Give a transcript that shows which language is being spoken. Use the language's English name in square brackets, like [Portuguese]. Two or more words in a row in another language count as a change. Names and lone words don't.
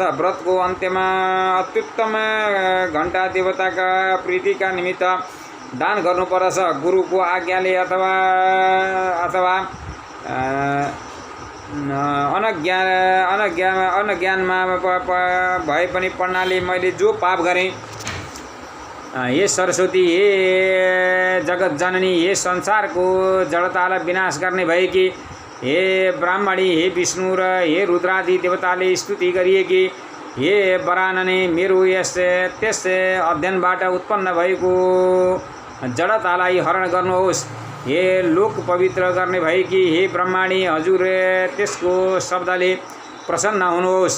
[Nepali] व्रतको अन्त्यमा अत्युत्तम घण्टा देवताका प्रीतिका निमित्त दान गर्नुपर्दछ। गुरुको आज्ञाले अथवा अनज्ञानमा भए पनि पढ्नाले मैले जो पाप गरेँ, हे सरस्वती, हे जगत जननी, हे संसारको जडतालाई विनाश गर्ने भएकी हे ब्राह्मणी, हे विष्णु र हे रुद्रादि देवताले स्तुति गरिएकी हे वरानने, मेरो त्यस अध्ययनबाट उत्पन्न भएको जडतालाई हरण गर्नुहोस्। हे लोक पवित्र गर्ने भएकी हे ब्रह्माणी, हजुर त्यसको शब्दले प्रसन्न हुनुहोस्।